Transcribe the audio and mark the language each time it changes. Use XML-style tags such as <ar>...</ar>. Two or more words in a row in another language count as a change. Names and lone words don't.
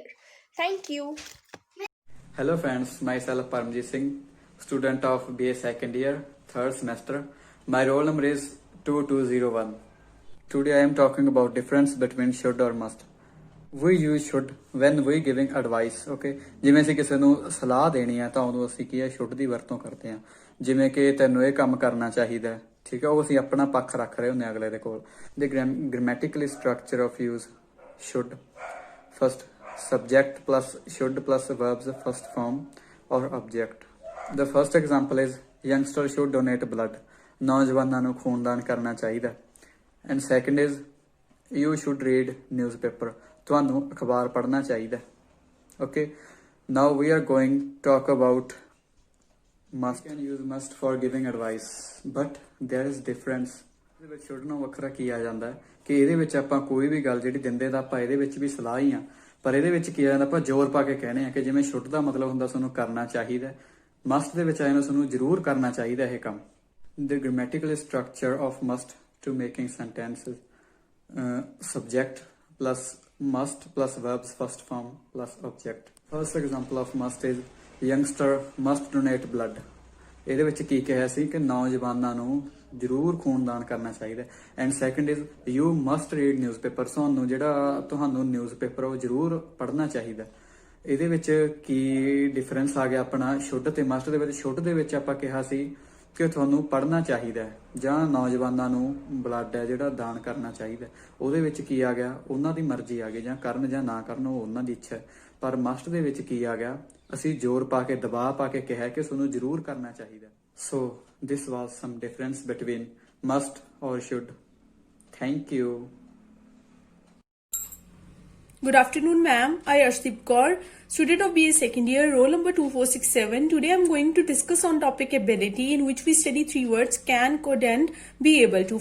<en>Thank you. Hello friends, myself Paramjit Singh, student of BA second year, third semester. My roll number is 2201. Today I am talking about difference between should or must. We use should when we giving advice, okay?</en> <pa>ਜਿਵੇਂ ਅਸੀਂ ਕਿਸੇ ਨੂੰ ਸਲਾਹ ਦੇਣੀ ਆ ਤਾਂ ਉਦੋਂ ਅਸੀਂ ਕੀ ਹੈ should ਦੀ ਵਰਤੋਂ ਕਰਦੇ ਆ। ਜਿਵੇਂ ਕਿ ਤੈਨੂੰ ਇਹ ਕੰਮ ਕਰਨਾ ਚਾਹੀਦਾ ਹੈ, ਠੀਕ ਹੈ? ਉਹ ਅਸੀਂ ਆਪਣਾ ਪੱਖ ਰੱਖ ਰਹੇ ਹੁੰਦੇ ਅਗਲੇ ਦੇ ਕੋਲ।</pa> <en>The grammatically structure of use should. First, subject plus should plus verbs first form or object. The first example is youngster should donate blood.</en> <pa>ਨੌਜਵਾਨਾਂ ਨੂੰ ਖੂਨਦਾਨ ਕਰਨਾ ਚਾਹੀਦਾ।</pa> <en>And second is you should read newspaper.</en> <pa>ਤੁਹਾਨੂੰ ਅਖਬਾਰ ਪੜ੍ਹਨਾ ਚਾਹੀਦਾ।</pa> <en>Okay, now we are going to talk about must. You can use must for giving advice, but there is difference.</en> <pa>ਇਹਦੇ ਵਿੱਚ should ਨੂੰ ਵੱਖਰਾ ਕੀ ਆ ਜਾਂਦਾ ਕਿ ਇਹਦੇ ਵਿੱਚ ਆਪਾਂ ਕੋਈ ਵੀ ਗੱਲ ਜਿਹੜੀ ਦਿੰਦੇ ਤਾਂ ਆਪਾਂ ਇਹਦੇ ਵਿੱਚ ਵੀ ਸਲਾਹ ਹੀ ਆ, ਪਰ ਇਹਦੇ ਵਿੱਚ ਕੀ ਆ ਜਾਂਦਾ ਆਪਾਂ ਜ਼ੋਰ ਪਾ ਕੇ ਕਹਿੰਦੇ ਆ ਕਿ ਜਿਵੇਂ should ਦਾ ਮਤਲਬ ਹੁੰਦਾ ਤੁਹਾਨੂੰ ਕਰਨਾ ਚਾਹੀਦਾ, must ਦੇ ਵਿੱਚ ਆਇਆ ਨੂੰ ਤੁਹਾਨੂੰ ਜ਼ਰੂਰ ਕਰਨਾ ਚਾਹੀਦਾ ਇਹ ਕੰਮ।</pa> <en>The grammatical structure of must to making sentences. Subject plus must plus verbs first form plus object. First example of must is youngster must donate blood.</en> <pa>ਇਹਦੇ ਵਿੱਚ ਕੀ ਕਿਹਾ ਸੀ ਕਿ ਨੌਜਵਾਨਾਂ ਨੂੰ ਜ਼ਰੂਰ ਖੂਨਦਾਨ ਕਰਨਾ ਚਾਹੀਦਾ।</pa> <en>And second is you must read newspaper.</en> <pa>ਤੁਹਾਨੂੰ ਨਿਊਜ਼ਪੇਪਰ ਉਹ ਜ਼ਰੂਰ ਪੜ੍ਹਨਾ ਚਾਹੀਦਾ। ਇਹਦੇ ਵਿੱਚ ਕੀ ਡਿਫਰੈਂਸ ਆ ਗਿਆ ਆਪਣਾ ਸ਼ੁੱਡ ਤੇ ਮਸਟ ਦੇ ਵਿੱਚ। ਸ਼ੁੱਡ ਦੇ ਵਿੱਚ ਆਪਾਂ ਕਿਹਾ ਸੀ ਕਿ ਤੁਹਾਨੂੰ ਪੜ੍ਹਨਾ ਚਾਹੀਦਾ ਜਾਂ ਨੌਜਵਾਨਾਂ ਨੂੰ ਬਲੱਡ ਹੈ ਜਿਹੜਾ ਦਾਨ ਕਰਨਾ ਚਾਹੀਦਾ। ਉਹਦੇ ਵਿੱਚ ਕੀ ਆ ਗਿਆ ਉਹਨਾਂ ਦੀ ਮਰਜ਼ੀ ਆ ਗਈ, ਜਾਂ ਕਰਨ ਜਾਂ ਨਾ ਕਰਨ ਉਹ ਉਹਨਾਂ ਦੀ ਇੱਛਾ ਹੈ। ਪਰ ਮਸਟ ਦੇ ਵਿੱਚ ਕੀ ਆ ਗਿਆ ਅਸੀਂ ਜ਼ੋਰ ਪਾ ਕੇ ਦਬਾਅ ਪਾ ਕੇ ਕਿਹਾ ਕਿ ਤੁਹਾਨੂੰ ਜ਼ਰੂਰ ਕਰਨਾ ਚਾਹੀਦਾ।</pa> <en>ਸੋ this was some difference between must or should. Thank you. Good afternoon, ma'am. I Arshdeep Kaur, student of BA second year, roll number 2467. Today I am going to discuss on topic ability, in which we study three words: can, could, and be able to.</en>